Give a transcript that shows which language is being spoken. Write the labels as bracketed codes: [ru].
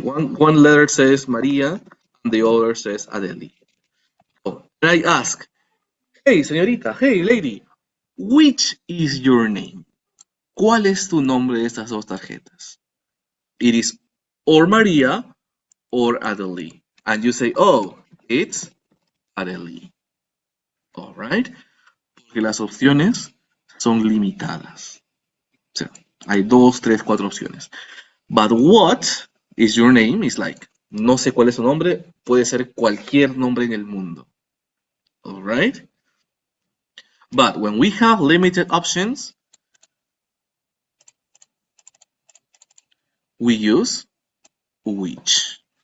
[en] One letter says María and the other says Adeli. Oh, and I ask, hey, señorita, hey, lady, which is your name? [es] ¿Cuál es tu nombre de estas dos tarjetas? [en] It is or María or Adeli. And you say, oh, it's Adeli. All right? [es] Porque las opciones son limitadas. O sea, hay 2, 3, 4 opciones. [en] But what is your name? Is like, [es] no sé cuál es su nombre, puede ser cualquier nombre en el mundo. [en] All right? But when we have limited options, we use which.